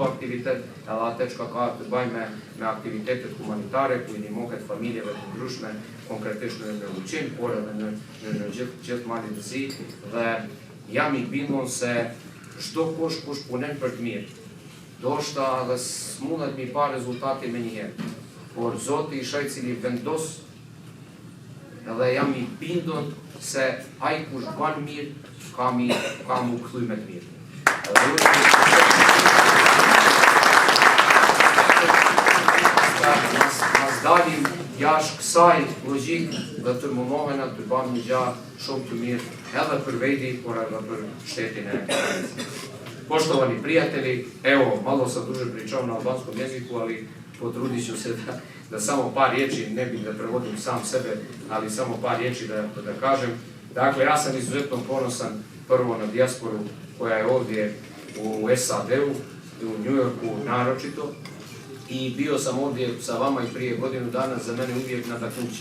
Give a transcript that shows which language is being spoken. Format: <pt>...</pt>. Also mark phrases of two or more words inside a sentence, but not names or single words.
<sq>aktivitet, edhe atë që ka të bëjë me aktivitetet humanitare, ku i ndihmon këtë familjeve të ndryshme, konkretisht në Ulqin, por edhe në gjithë Malin të Zi, dhe jam i bindur se çdo kush punon për të mirë, do shta edhe s'mundet mi pa rezultati me njëherë, por Zoti i shaj cili vendos, edhe jam i bindur se ai kush bën mirë, ka mu kthy me të mirë. Mas dalim jashtë kësaj logjik dhe të mundohen të bëjmë një gjë shumë të mirë, edhe për veti, por edhe për shtetin e Hrvatske.</sq> <hr>Poštovani prijatelji, evo, malo sam duže pričao na albanskom jeziku, ali potrudit ću se da samo par riječi, ne bih da prevodim sam sebe, ali samo par riječi da kažem. Dakle, ja sam izuzetno ponosan prvo na dijasporu koja je ovdje u SAD-u, u New Yorku naročito, i bio sam ovdje sa vama i prije godinu dana, za mene uvijek nadahnuće.</hr>